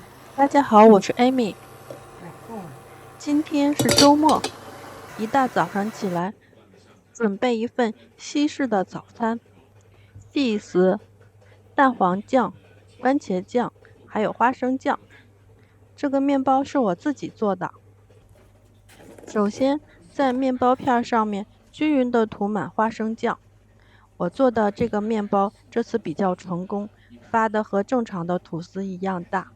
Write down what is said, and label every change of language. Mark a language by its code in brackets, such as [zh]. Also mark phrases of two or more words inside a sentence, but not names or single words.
[zh] 大家好，我是 Amy。今天是周末，一大早上起來，準備一份西式的早餐 ，cheese、蛋黃醬、番茄醬，還有花生醬。這個麵包是我自己做的。首先，在麵包片上面均勻地塗滿花生醬。我做的這個麵包這次比較成功，發的和正常的吐司一樣大。